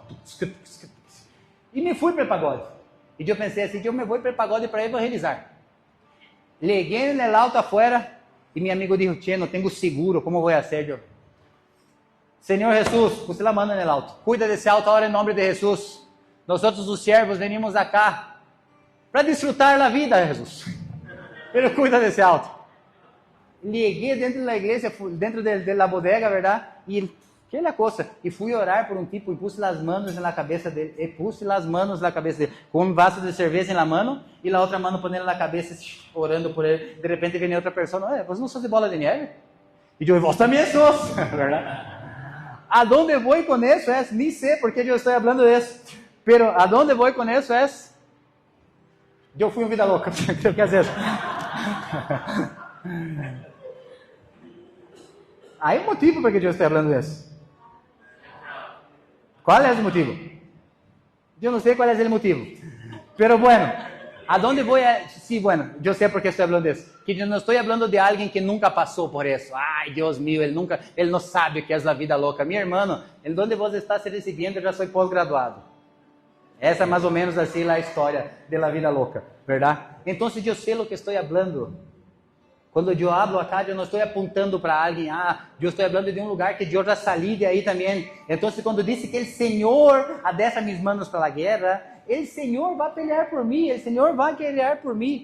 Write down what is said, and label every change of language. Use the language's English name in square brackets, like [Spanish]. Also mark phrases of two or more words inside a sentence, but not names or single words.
[Portuguese] E me fui para o pagode. E eu pensei assim, eu me vou para o pagode para evangelizar. Liguei no alto afuera... E meu amigo [Spanish] dijo, che, [Portuguese] não tenho seguro, como vou fazer? Eu, Senhor Jesus, você lá manda no alto. Cuida desse alto agora em nome de Jesus. Nós outros os servos [Spanish] venimos acá [Portuguese] para desfrutar da vida, Jesus. Ele cuida desse alto. Liguei dentro da igreja, dentro da bodega, verdade? E que é a coisa? E fui orar por um tipo e pus as manos na cabeça dele. E pus as manos na cabeça dele. Com um vaso de cerveja na mano e a outra mano ponendo na cabeça, orando por ele. De repente vem outra pessoa. Você não sou de bola de neve? E eu, vos também sos. [Spanish] ¿Verdad? ¿A dónde voy con eso? Ni sé por qué yo estoy hablando de eso. Pero ¿a dónde voy con eso? Yo fui un vida loca. Creo que es eso. Hay un motivo por que yo estoy hablando de eso. ¿Cuál es el motivo? Yo no sé cuál es el motivo. Pero bueno, ¿a dónde voy? Sí, bueno, yo sé por qué estoy hablando de eso. Que yo no estoy hablando de alguien que nunca pasó por eso. Ay, Dios mío, él no sabe qué es la vida loca. Mi hermano, ¿en dónde vos estás recibiendo? Yo ya soy posgraduado. [Portuguese] Essa é mais ou menos assim a história da vida louca, verdade? Então, eu sei o que estou falando. Quando eu [Spanish] hablo acá, [Portuguese] eu não estou apontando para alguém, eu estou falando de um lugar que eu já saí de aí também. Então, quando disse que o Senhor adeça [Spanish] mis manos [Portuguese] para a guerra, o Senhor vai pelear por mim, o Senhor vai guerrear por mim.